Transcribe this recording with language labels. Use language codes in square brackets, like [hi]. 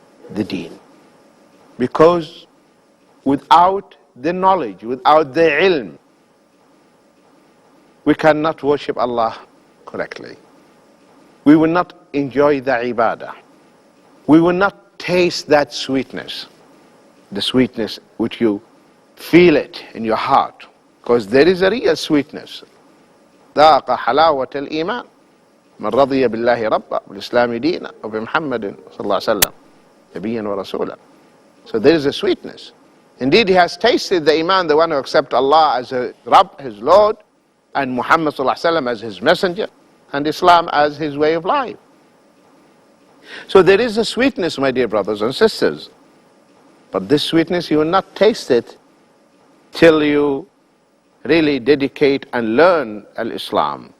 [en] The deen. Because without the knowledge, without the ilm, we cannot worship Allah correctly. We will not enjoy the ibadah. We will not taste that sweetness, the sweetness which you feel it in your heart, because there is a real sweetness. [ar] ذاق حلاوة الإيمان من رضي بالله ربا بالإسلام دينا وبمحمد صلى الله عليه وسلم نبيا ورسولا. [en] So there is a sweetness. Indeed, he has tasted the iman, the one who accepts Allah as a Rabb, his Lord, and Muhammad sallallahu alaihi wasallam as his messenger, and Islam as his way of life. So there is a sweetness, my dear brothers and sisters. But this sweetness, you will not taste it till you really dedicate and learn al-Islam.